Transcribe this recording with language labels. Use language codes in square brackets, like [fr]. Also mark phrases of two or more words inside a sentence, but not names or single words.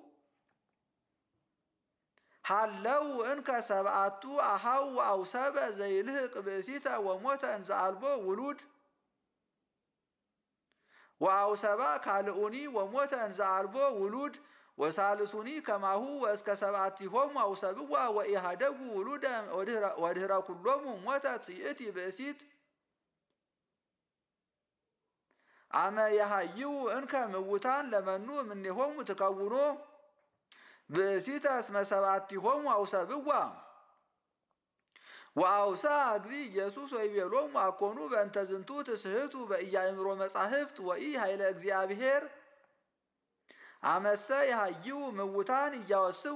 [gez] ሃለው እንከ ሰብአቱ አሃው ወአውሰበ ዘይልህቅ ብእሲተ ወሞተ እንዘ አልቦ ውሉድ ወአውሰባ ካልኡኒ ወሞተ እንዘ አልቦ ውሉድ ወሳልሱኒ ከማሁ ወእስከ ሰብአቲሆሙ አውሰብዋ ወኢሃደጉ ውሉደ ወድህረ ኩሎሙ ሞተት ይእቲ ብእሲት አመ የሃይው እንከ ምውታን ለመኑ እምኔሆሙ ትከውኖ ብእሲተ እስመ ሰብአቲሆሙ አውሰብዋ ወአውሳ እግዚ ኢየሱስ ወይቤሎሙ አኮኑ በእንተ ዝንቱ ትስሕቱ በኢያእምሮ መጻሕፍት ወኢ ኃይለ እግዚአብሔር አመሰ ይሃይው ምውታን እያወስቡ